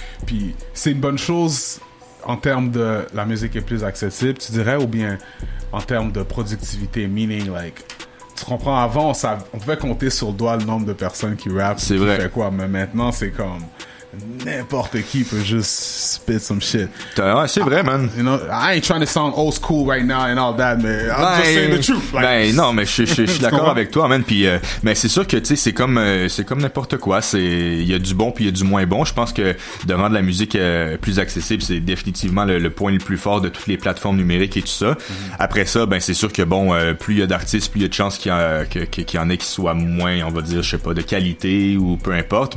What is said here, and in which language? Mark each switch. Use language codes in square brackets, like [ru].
[fr] Puis c'est une bonne chose en termes de la musique est plus accessible, tu dirais, ou bien en termes de productivité, meaning like tu comprends, avant on pouvait compter sur le doigt le nombre de personnes qui rappent, c'est vrai. Fait quoi, mais maintenant c'est comme n'importe qui peut juste spit some shit. Ouais, c'est vrai, man. [en] You know, I ain't trying to sound old school right now and all that, mais I'm just saying the truth. Like, [fr] non, mais je suis d'accord avec toi, man. Puis, mais c'est sûr que tu sais, c'est comme n'importe quoi. Il y a du bon puis il y a du moins bon. Je pense que de rendre la musique plus accessible, c'est définitivement le point le plus fort de toutes les plateformes numériques et tout ça. Mm-hmm. Après ça, ben c'est sûr que bon, plus il y a d'artistes, plus il y a de chances qu'il y en ait qui soient moins, on va dire, je sais pas, de qualité ou peu importe.